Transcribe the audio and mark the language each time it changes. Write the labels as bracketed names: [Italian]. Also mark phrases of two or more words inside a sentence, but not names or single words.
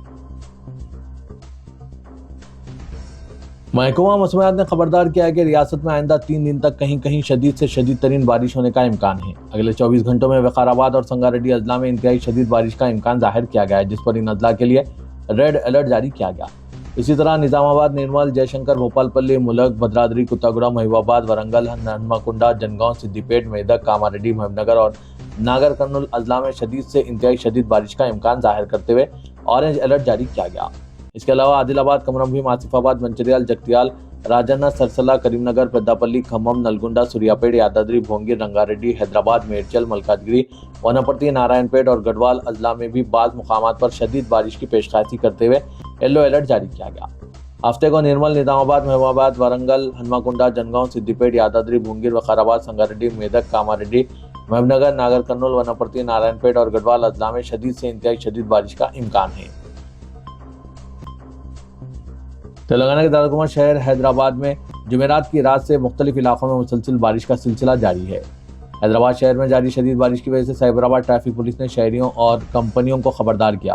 [Urdu] محکمہ موسمیات نے خبردار کیا ہے کہ ریاست میں آئندہ 3 دن تک کہیں کہیں شدید سے شدید ترین بارش ہونے کا امکان ہے۔ اگلے 24 گھنٹوں میں وقارآباد اور سنگاریڈی اضلاع میں انتہائی شدید بارش کا امکان ظاہر کیا گیا ہے، جس پر ان اضلاع کے لیے ریڈ الرٹ جاری کیا گیا۔ اسی طرح نظام آباد، نرمل، جے شنکر، بھوپال پلی، ملک، بھدرادری، کتاگوڑا، مہیباباد، ورنگل، ہنمکنڈا، جنگاؤں، سدی پیٹ، میدک، کاماریڈی، محبوب نگر اور ناگر کرنول اضلاع میں شدید سے انتہائی شدید بارش کا امکان ظاہر کرتے ہوئے اورنج الرٹ جاری کیا گیا۔ اس کے علاوہ عادل آباد، کمرم بھیم، آصف آباد، منچریال، جگتیال، راجنہ، سرسلہ، کریم نگر، پیداپلی، کھمم، نلگنڈا، سوریاپیٹ، یادادری، بھونگیر، رنگاریڈی، حیدرآباد، میڈچل، ملکاجگری، وناپرتی، نارائن پیٹ اور گڑھوال اضلاع میں بھی بعض مقامات پر شدید بارش کی پیشخیائی کرتے ہوئے یلو الرٹ جاری کیا گیا۔ ہفتے کو نرمل، نظام آباد، محبوب آباد، ورنگل، ہنمکنڈا، جنگاؤں، سدی پیٹ، یادادری، بھونگیر، وقارآباد، سنگاریڈی، میدک، کاماریڈی، محبوب نگر، ناگر کرنول، وناپرتی، نارائن پیٹ اور گڑھوال اضلاع میں شدید سے انتہائی شدید بارش کا امکان ہے۔ تلنگانہ کے دارالحکومت شہر حیدرآباد میں جمعرات کی رات سے مختلف علاقوں میں مسلسل بارش کا سلسلہ جاری ہے۔ حیدرآباد شہر میں جاری شدید بارش کی وجہ سے سائبرآباد ٹریفک پولیس نے شہریوں اور کمپنیوں کو خبردار کیا۔